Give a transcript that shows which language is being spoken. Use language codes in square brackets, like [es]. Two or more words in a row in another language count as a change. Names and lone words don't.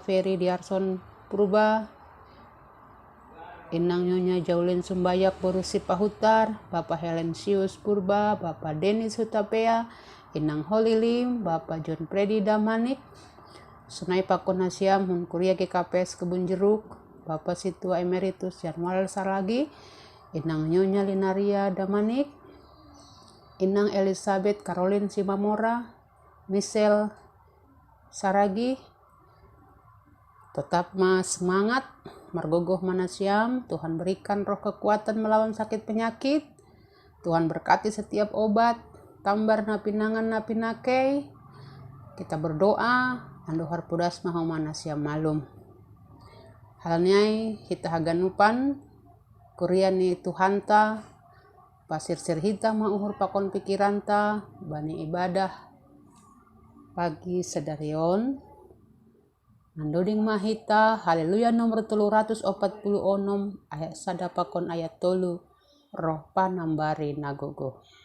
[bts] Ferry Diarson Purba, Inang Nyonya Jaulin Sumbayak Borusi Pahutar, Bapak Helensius Purba, Bapak Denis Hutapea, Inang Holilim, Bapak John Predi Damanik, Sunai Pakonasiam Kuria GKPS Kebun Jeruk, Bapak Situa Emeritus Janual Saragi, Inang Nyonya Linaria Damanik, Inang Elizabeth Caroline Simamora, Michelle Saragi. [id] Tetap semangat, [bts] margogoh manasiam, [id] Tuhan berikan roh kekuatan melawan sakit penyakit, Tuhan berkati setiap obat, [bts] tambar napinangan napinakei. [id] Kita berdoa, [bts] ando harpudas mahu manasiam malum. Halnyai hita haganupan, kuriani Tuhanta, pasir sirhita mauhur pakon pikiranta, bani [id] ibadah pagi [bts] sedarion. Nandoding mahita, haleluya nomor 346 ayat sadapakon ayat 3 roh panambari nagogo.